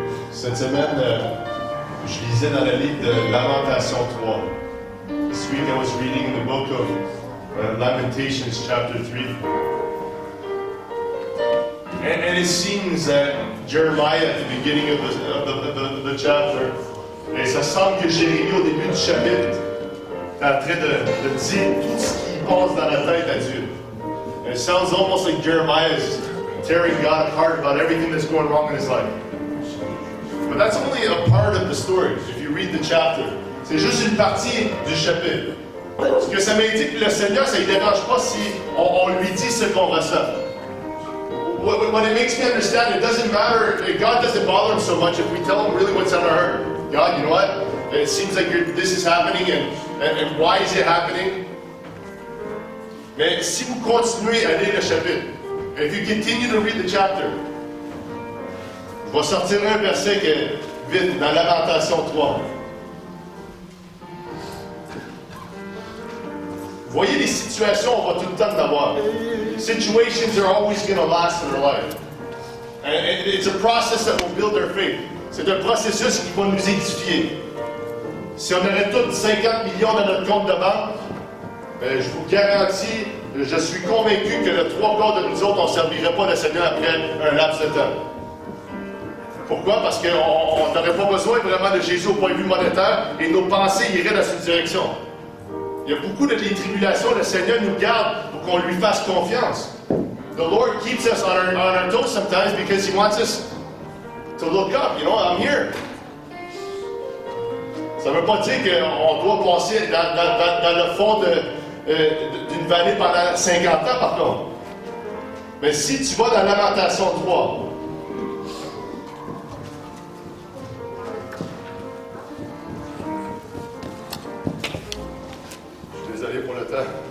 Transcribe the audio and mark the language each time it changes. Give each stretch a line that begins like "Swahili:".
French: Cette semaine, je lisais dans le livre de Lamentation 3.
English: This week I was reading in the book of Lamentations chapter 3. And it seems that Jeremiah at the beginning of the chapter,
French: et ça semble que Jérémie au début du chapitre est en train de dire tout ce qui passe dans la tête à Dieu.
English: And it sounds almost like Jeremiah is tearing God apart about everything that's going wrong in his life. But that's only a part of the story, if you read the chapter.
French: C'est juste une partie du chapitre. Ce que ça m'indique, le Seigneur, ça ne dérange pas si on lui dit ce qu'on ressent.
English: What it makes me understand, it doesn't matter, God doesn't bother him so much if we tell him really what's on our heart. God, you know what? It seems like this is happening, and why is it happening?
French: Mais si vous continuez à lire le chapitre,
English: if you continue to read the chapter,
French: je vais sortir un verset que, vite, dans Lamentation 3. Voyez les situations, on va tout le temps d'avoir.
English: Situations are always going to last in our life. And it's a process that will build our faith.
French: C'est un processus qui va nous édifier. Si on aurait tous 50 millions dans notre compte de banque, je vous garantis, je suis convaincu que le 3/4 de nous autres, on ne servirait pas le Seigneur après un laps de temps. Pourquoi? Parce qu'on n'aurait pas besoin vraiment de Jésus au point de vue monétaire et nos pensées iraient dans cette direction. Il y a beaucoup de tribulations, le Seigneur nous garde pour qu'on lui fasse confiance.
English: The Lord keeps us on our toes sometimes because He wants us to look up. You know, I'm here.
French: Ça ne veut pas dire qu'on doit passer dans le fond d'une vallée pendant 50 ans, par contre. Mais si tu vas dans Lamentation 3, pour le temps.